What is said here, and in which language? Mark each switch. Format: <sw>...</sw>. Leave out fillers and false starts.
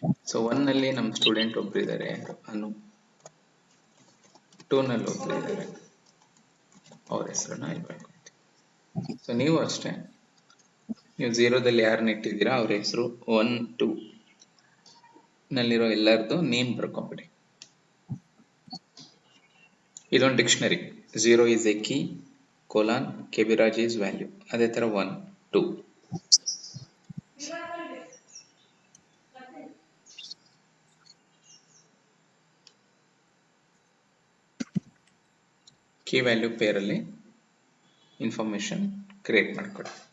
<kn>So 1 ನಲ್ಲಿ ನಮ್ಮ student ಒಬ್ರು ಇದ್ದಾರೆ, ಅನು. 2 ನಲ್ಲಿ ಒಬ್ರು ಇದ್ದಾರೆ, ಅವ್ರ ಹೆಸರನ್ನ ಇಲ್ಲಿ ಬರ್ಕೊಳ್ತೀವಿ. ಸೊ ನೀವು ಅಷ್ಟೇ, ನೀವು 0ದಲ್ಲಿ ಯಾರನ್ನ ಇಟ್ಟಿದ್ದೀರಾ ಅವ್ರ ಹೆಸರು 1 2 ನಲ್ಲಿರೋ ಎಲ್ಲರದು ನೇಮ್ ಬರ್ಕೊಂಬಿಡಿ. ಇದೊಂದು dictionary.</kn> <en>0 is a key, colon, Kebiraj is value.</en> <kn>ಅದೇ ತರ 1 2 ಕೀ ವ್ಯಾಲ್ಯೂ ಪೇರಲ್ಲಿ ಇನ್ಫಾರ್ಮೇಶನ್ ಕ್ರಿಯೇಟ್ ಮಾಡ್ಕೊಳ್ಳಿ.</kn>